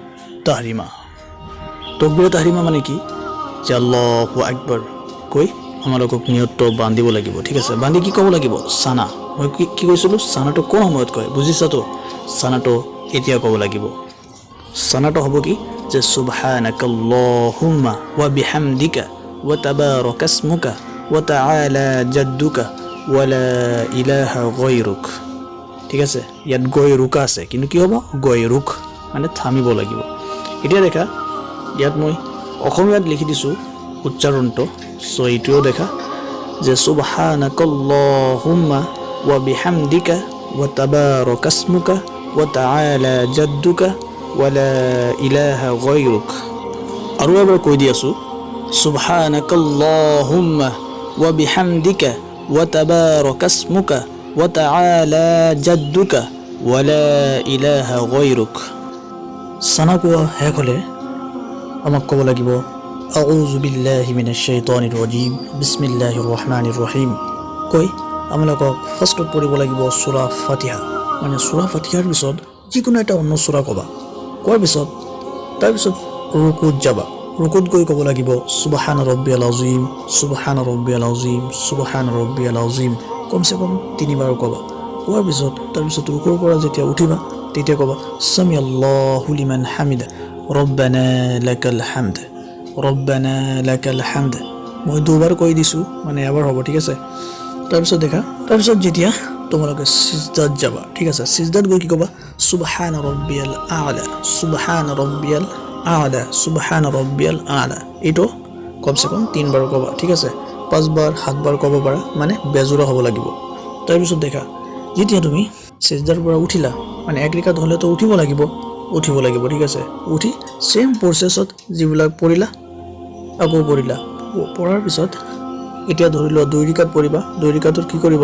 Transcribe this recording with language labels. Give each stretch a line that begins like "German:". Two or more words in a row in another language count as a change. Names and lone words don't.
Assamese: তাহৰিমা মানে কি যে আল্লাহু আকবৰ কৈ আমালোকক নিয়তটো বান্ধিব লাগিব ঠিক আছে বান্ধি কি ক'ব লাগিব সানা মই কি কৈছিলোঁ সানাটো কোন সময়ত কয় বুজিছা তো সানাটো এতিয়া ক'ব লাগিব সানাটো হ'ব কি যে
Arabic: سبحانك اللهم وبحمدك وتبارك اسمك وتعالى جدك ولا إله غيرك
Assamese: ঠিক আছে ইয়াত গয়ৰুক আছে কিন্তু কি হ'ব গয়ৰুক মানে থামিব লাগিব এতিয়া দেখা ইয়াত মই অসমীয়াত লিখি দিছোঁ উচ্চাৰণটো সো এইটোও দেখা যে
Arabic: سبحانك اللهم و بحمدك وتبارك اسمك وتعالى جدك ولا إله غيرك
Assamese: আৰু এবাৰ কৈ দি আছোঁ
Arabic: سبحانك اللهم وبحمدك وتبارك اسمك وتعالى جدك ولا إله غيرك
Assamese: সানা কোৱা শেষ হ'লে আমাক ক'ব লাগিব
Arabic: أعوذ بالله من الشيطان الرجيم بسم الله الرحمن
Assamese: ৰহিম কৈ আমালোকক ফাৰ্ষ্টত পঢ়িব লাগিব সূৰা ফাতিহা মানে সূৰা ফাতিহাৰ পিছত যিকোনো এটা অন্য সূৰা ক'বা কোৱাৰ পিছত তাৰপিছত ৰুকুত যাবা ৰুকুত গৈ ক'ব লাগিব
Arabic: سبحان ربي العظيم سبحان ربي العظيم سبحان ربي العظيم
Hindi: कमसे कम
Assamese: 3 বাৰ ক'বা কোৱাৰ পিছত তাৰপিছত ৰুকুৰ পৰা যেতিয়া উঠিবা তেতিয়া ক'বা
Arabic: سمع الله لمن حمده ربنا لك الحمد
Assamese: মই দুবাৰ কৈ দিছোঁ মানে এবাৰ হ'ব ঠিক আছে তাৰপিছত দেখা তাৰপিছত যেতিয়া তোমালোকে সিজদাত যাবা ঠিক আছে সিজদাত গৈ কি ক'বা
Arabic: سبحان ربي الأعلى سبحان ربي الأعلى سبحان ربي الأعلى
Assamese: এইটো
Hindi: कमसे कम
Assamese: 3 বাৰ ক'বা ঠিক আছে 5 বাৰ 7 বাৰ ক'ব পাৰা মানে বেজুৰা হ'ব লাগিব তাৰপিছত দেখা যেতিয়া তুমি সিজদাৰ পৰা উঠিলা মানে 1 ৰিকাত হ'লে তো উঠিব লাগিব ঠিক আছে উঠি
English: same process
Assamese: যিবিলাক পঢ়িলা আকৌ পঢ়িলা পঢ়াৰ পিছত এতিয়া ধৰি লোৱা 2 ৰিকাত পঢ়িবা 2 ৰিকাতত কি কৰিব